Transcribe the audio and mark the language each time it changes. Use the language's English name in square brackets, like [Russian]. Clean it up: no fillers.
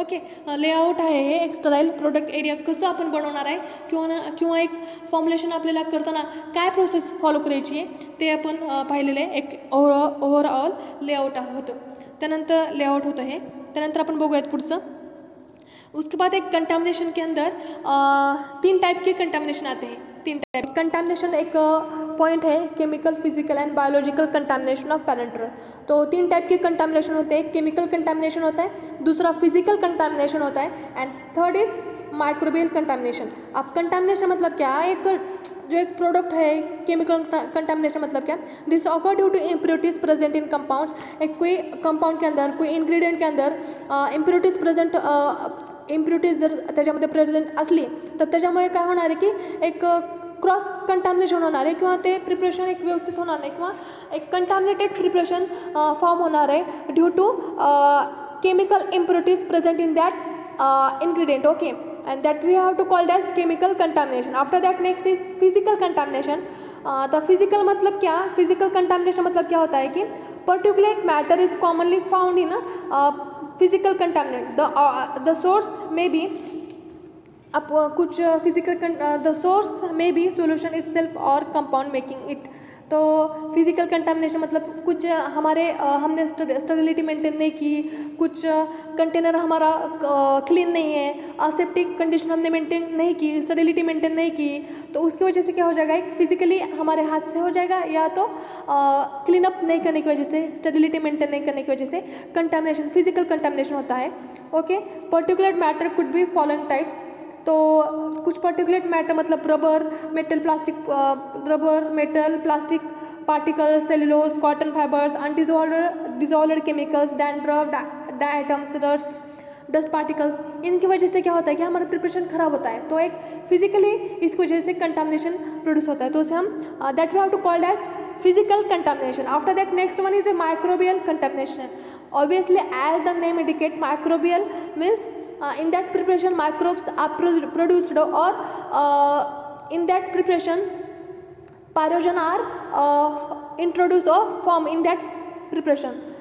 [Marathi] Okay, layout आहे हे एक स्टेराइल प्रोडक्ट एरिया कसं आपण बनवणार आहे, किंवा एक फॉर्म्युलेशन आपल्याला करताना काय प्रोसेस फॉलो करायची आहे ते आपण पाहिलेलं आहे. एक ओव्हरऑल लेआउट होतं, त्यानंतर लेआउट होतं हे. त्यानंतर आपण बघूयात पुढचं. [Hindi] उसके बाद एक कंटामिनेशन के अंदर 3 टाइप के कंटामिनेशन आते हैं. 3 टाइप कंटामिनेशन एक पॉइंट है chemical, physical and biological contamination of parental. तो 3 टाइप के कंटामिनेशन होते हैं. केमिकल कंटामिनेशन होता है, दूसरा फिजिकल कंटामिनेशन होता है, [English] And third is microbial contamination. [Hindi] अब कंटामिनेशन मतलब क्या? एक जो एक प्रोडक्ट है, केमिकल कंटामिनेशन मतलब क्या? [English] This occur due to impurities present in compounds. [Hindi] एक कोई कंपाउंड के अंदर, कोई इन्ग्रेडियंट के अंदर इम्प्योरिटीज़ प्रेजेंट, [Marathi] इम्प्युरिटीज जर त्याच्यामध्ये प्रेझेंट असली तर त्याच्यामुळे काय होणार आहे की एक क्रॉस कंटामिनेशन होणार आहे, किंवा ते प्रिपरेशन एक व्यवस्थित होणार नाही, किंवा एक कंटामिनेटेड प्रिपरेशन फॉर्म होणार आहे [English] Due to chemical impurities present in that ingredient. Okay, and that we have to call as chemical contamination. After that next is physical contamination. The physical [Hindi] मतलब क्या? [English] Physical contamination [Hindi] मतलब क्या होता है कि [English] particulate matter is commonly found in physical contaminant. The source may be [Hindi] कुछ [English] physical the source may be solution itself or compound making it. [Hindi] तो physical contamination मतलब कुछ हमारे हमने स्टेरिलिटी मेंटेन नहीं की, कुछ कंटेनर हमारा क्लीन नहीं है, असेप्टिक कंडीशन हमने मेंटेन नहीं की, स्टेरिलिटी मेंटेन नहीं की, तो उसकी वजह से क्या हो जाएगा? एक फिजिकली हमारे हाथ से हो जाएगा, या तो क्लीन अप नहीं करने की वजह से, स्टेरिलिटी मेंटेन नहीं करने की वजह से कंटामिनेशन, फिजिकल कंटामिनेशन होता है. Okay, [English] Particular matter could be following types. [Hindi] तो कुछ पर्टिकुलेट मैटर मतलब rubber, metal, plastic, rubber, metal, plastic particles, cellulose, cotton fibres, अनडिजॉल्व्ड chemicals, dandruff, diatoms, dust particles. इनकी वजह से क्या होता है कि हमारा प्रिपरेशन ख़राब होता है, तो एक फिजिकली इसकी वजह से कंटामिनेशन प्रोड्यूस होता है, तो उसे हम [English] That we have to called as physical contamination. After that next one is a microbial contamination. Obviously as the name indicate, microbial means in that preparation microbes are produced, or in that preparation pathogen are introduced or formed in that preparation.